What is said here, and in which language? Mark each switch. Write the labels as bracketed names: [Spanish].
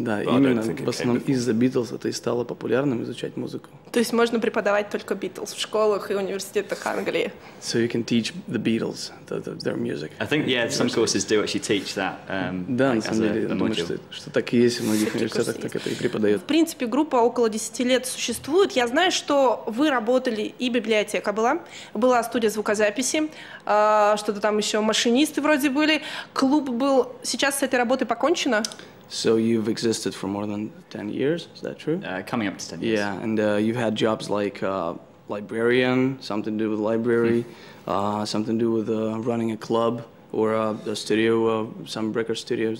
[Russian] Да, именно в основном из-за Beatles это и стало популярным изучать музыку. То есть можно преподавать только Beatles в школах и университетах Англии. [English] So you can teach the Beatles their music. I think some courses do actually teach that. [Russian] Да, на самом деле, я думаю, что так и есть в многих университетах, так это и преподают. В принципе, группа около 10 лет существует. Я знаю, что вы работали, и библиотека была студия звукозаписи, что-то там еще машинисты вроде были, клуб был. Сейчас с этой работой покончено? [English] So you've existed for more than 10 years, is that true? Coming up to 10 years. Yeah, and you've had jobs like librarian, something to do with library, something to do with running a club or a studio, some record studio.